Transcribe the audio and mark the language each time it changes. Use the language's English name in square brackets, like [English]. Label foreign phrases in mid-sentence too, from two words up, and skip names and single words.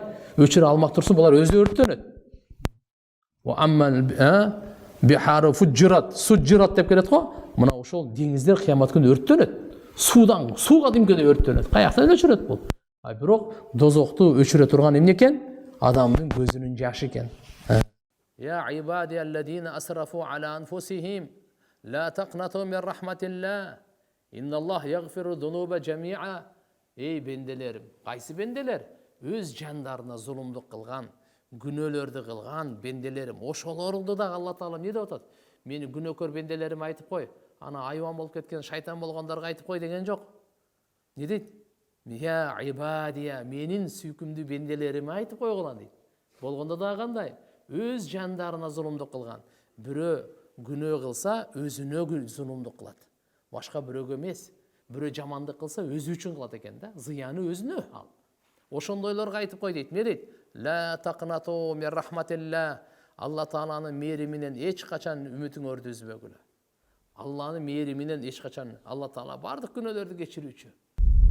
[Kyrgyz] Өчүрө алмак турсун, булар өзү өрттөнөт. [Arabic] وإذا البحار فجرت، سجرت [Kyrgyz] деп келет го. Мына ошол деңиздер кыямат күнү өрттөнөт. Суудан, сууга димкеде өрттөнөт. Каяктан өчүрөт бул? Бирок дозокту өчүрө турган эмне экен? Адамдын көзүнүн жашы экен. [Arabic] يا عبادي الذين أسرفوا على أنفسهم لا تقنطوا من رحمة الله. إن الله يغفر الذنوب جميعا. [Kyrgyz] Эй бенделерим, кайсы бенделер? Өз жандарына зулумдук кылган, күнөөлөрдү кылган бенделерим. Ошолорду да Алла Таала эмне деп атат? Мени күнөөкөр бенделерим айтып кой. Ана айван болуп кеткен, шайтан болгондорго айтып кой деген жок. Не дейт? [Arabic] يا عبادي, [Kyrgyz] менин сүйкүмдүү бенделерим айтып койгула дейт. Болгондо да кандай? Өз жандарына зулумдук кылган. Бирөө күнөө кылса, өзүнө зулумдук кылат. Башка бирөөгө эмес. Бирөө жамандык кылса, өзү үчүн кылат экен да. Зыяны өзүнө ал. Ошондойлорго айтып кой дейт. Не дейт? [Arabic] لا تقنطوا من رحمة الله. [Kyrgyz] Алла Тааланын мээриминен эч качан үмүтүңөрдү үзбөгүлө. Алланын мээриминен эч качан, Алла Таала бардык күнөөлөрдү кечирүүчү.